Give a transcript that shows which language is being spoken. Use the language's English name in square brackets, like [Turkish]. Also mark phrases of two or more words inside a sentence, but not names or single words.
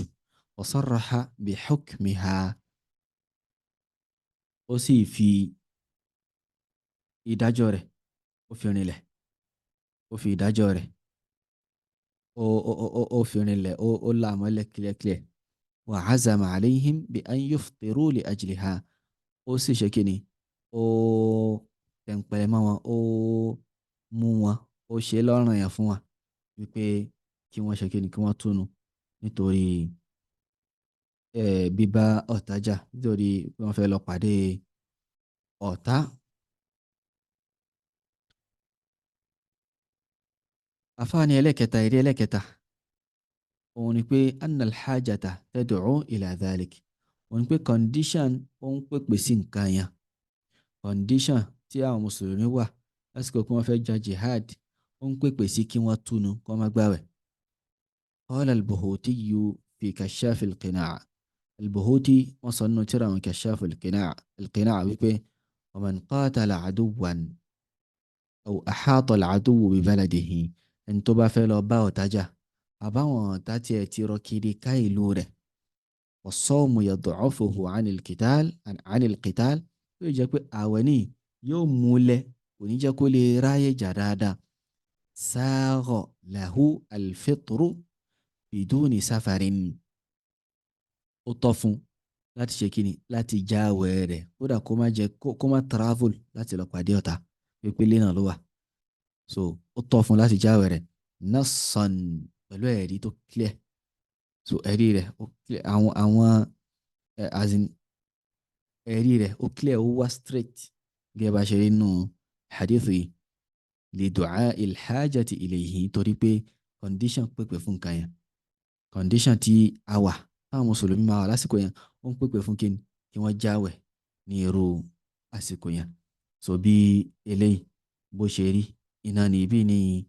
[Arabic] wa sarraha bi hukmiha [Yoruba] ó sì fi ìdájọ́ rẹ̀ ó fi rinlẹ̀ ó fi ìdájọ́ rẹ̀ ó fi rinlẹ̀ ó làmọ́lẹ̀ kílẹ̀kílẹ̀. [Arabic] wa azama alayhim bi an yuftiru li ajliha [Yoruba] ó sì ṣe kíni ó tẹ̀ǹpẹ̀lẹ̀ mọ́ wọn ó mú wọn ó ṣe lọ́ranyàn fún wọn wípé kí wọ́n ṣe kíni kí wọ́n túnu nítorí bíbá ọ̀tá jà nítorí pé wọ́n fẹ́ lọ pàdé ọ̀tá. àfáàní ẹlẹ́kẹta eré ẹlẹ́kẹta òun ni pé [Arabic] annal hajata tad'u ila dhalik [Yoruba] òun ni pé condition ó ń pèpè sí nǹkan yẹn condition tí àwọn mùsùlùmí wà lásìkò kí wọ́n fẹ́ jà jihad ó ń pèpè sí kí wọ́n túnu kí wọ́n má gbààwẹ̀. [Arabic] qala al-Buhutiyyu fi [Yoruba] kashaf al-qina' al-Buhuti wọ́n sọ nínú tírà wọn kashaf al-qina' wípé [Arabic] wa man qatala aduwwan aw ahata al-aduwwu bi baladihi [Yoruba] ẹni tó bá fẹ́ lọ bá ọ̀tá jà àbáwọn ọ̀tá tiẹ̀ ti rọ kiri ká ìlú rẹ̀ [Arabic] was-sawmu yad'ufuhu 'anil qital [Yoruba] yóò jẹ́ pé àwẹ̀ ní yóò múlẹ̀ kò ní jẹ́ kó lè ráyè jà dáadáa. [Arabic] sagha lahu al-fitru biduni safarin [Yoruba] ó tọ́ fún láti ṣe kíni láti já àwẹ̀ rẹ̀ kódà kó má travel láti lọ pàdé ọ̀tá pípélé náà ló wà. So ó tọ́ fún láti já àwẹ̀ rẹ̀ nassan pẹ̀lú ẹ̀rí tó clear. So ẹ̀rí rẹ̀ ó clear àwọn ẹ̀rí rẹ̀ ó clear ó wá straight gẹ́gẹ́ bá ṣe rí nínú hadith yìí [Arabic] li du'a'il hajati ilayhi [Yoruba] torí pé condition pèpè fún nǹkan yẹn condition tí a wà táwọn mùsùlùmí máa wà lásìkò yẹn ó ń pèpè fún kíni kí wọ́n jáwẹ̀ ní irú àsìkò yẹn so bí eléyìí bó ṣe rí iná ní ibi ní